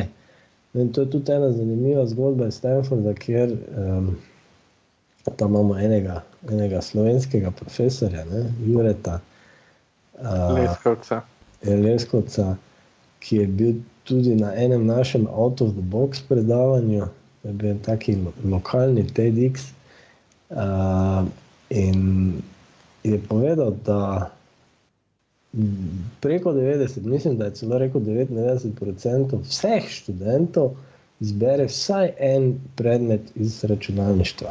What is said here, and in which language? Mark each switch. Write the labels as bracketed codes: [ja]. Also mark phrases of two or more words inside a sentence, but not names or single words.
[sl] In to je tudi ena zanimiva zgodba iz Stanforda, kjer tam imamo enega slovenskega profesorja, ne, Jureta Leskovca, ki je bil tudi na enem našem [en] out of the box [sl] predavanju, je bil taki lokalni TEDx, in je povedal, da preko 90, mislim, da je celo rekel 99% vseh študentov izbere vsaj en predmet iz računalništva.